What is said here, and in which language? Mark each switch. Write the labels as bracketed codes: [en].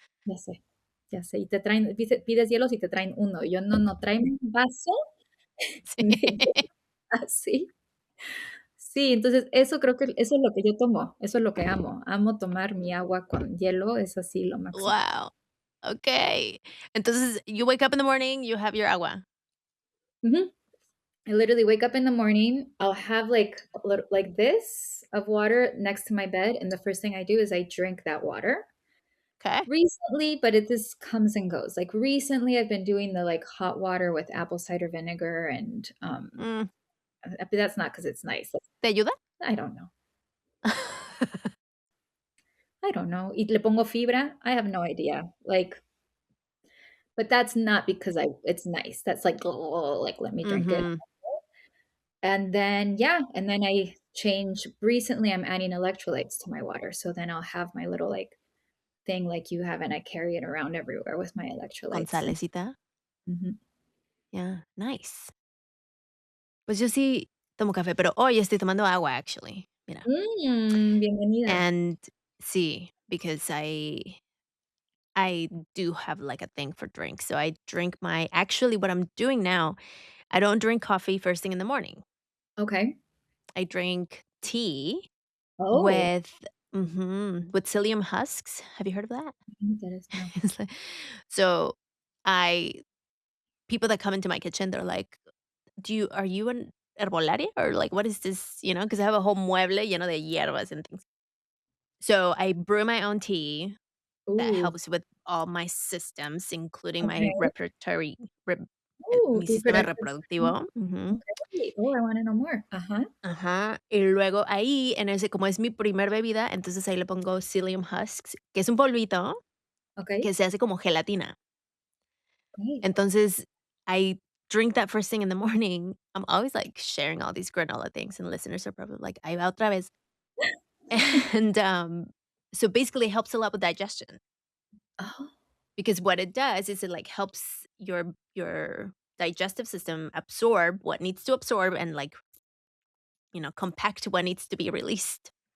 [es] Ya sé, ya sé, y te traen pides hielos y te traen uno, y yo: "No, no, tráeme un vaso Sí. de hielo así". Sí, entonces eso creo que eso es lo que yo tomo, eso es lo que amo. Amo tomar mi agua con hielo, es así lo máximo. [en] Wow. Okey. Entonces, you wake up in the morning, you have your agua. Ujú. I literally wake up in the morning, I'll have like a little like this of water next to my bed, and the first thing I do is I drink that water. Okay. Recently, but it just comes and goes. Like recently, I've been doing the like hot water with apple cider vinegar, and Mm, but that's not because it's nice. Like, [es] ¿te ayuda? [en] I don't know. I don't know. [es] Y le pongo fibra. [en] I have no idea. Like but that's not because I it's nice. That's like, let me drink it. Mhm. And then, yeah, and then I change recently, I'm adding electrolytes to my water, so then I'll have my little, like, thing like you have, and I carry it around everywhere with my [es] Con [en] electrolytes and [es] salecita. mhm. [en] Yeah, nice. [es] Pues yo sí tomo café, pero hoy estoy tomando agua, actually, mira. Bienvenida. [en] And sí, because I do have, like, a thing for drinks, so I drink my actually, what I'm doing now, I don't drink coffee first thing in the morning. Okay. I drink tea Oh, with with psyllium husks. Have you heard of that? that is no. It's like so I people that come into my kitchen, they're like, are you an herbolaria or like what is this?" Because I have a whole [es] mueble lleno de hierbas [en] and things. So I brew my own tea that Ooh, helps with all my systems, including my okay. repertory Ooh, [es] mi sistema [en] reproductive system. [es] reproductivo. Ujú. [en] Okay. Oh, I wanna know more. Uh-huh. Ajá. [es] Y luego ahí, en ese como es mi primer bebida, entonces ahí le pongo psyllium husks, que es un polvito [en] Okay. [es] que se hace como gelatina. [en] Great. Entonces, I drink that first thing in the morning. I'm always, like, sharing all these granola things, and listeners are probably like, [es] "Ahí va otra vez." [en] And, so basically, it helps a lot with digestion Oh, because what it does is it, like, helps your digestive system absorb what needs to absorb and, like, compact what needs to be released.